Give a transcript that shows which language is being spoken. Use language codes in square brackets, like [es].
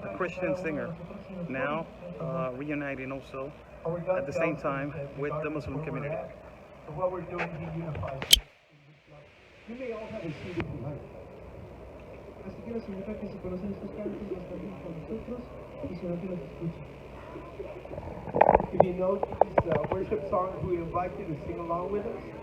[en] A Christian singer now reuniting also at the same time with the Muslim community. What we're doing, He unifies. You may all have a seat if you like. [es] Así que nos invita a que si conocen estos cantos, los canten con nosotros y si no, que los escuchen. [en] If you know these worship songs, we invite you to sing along with us.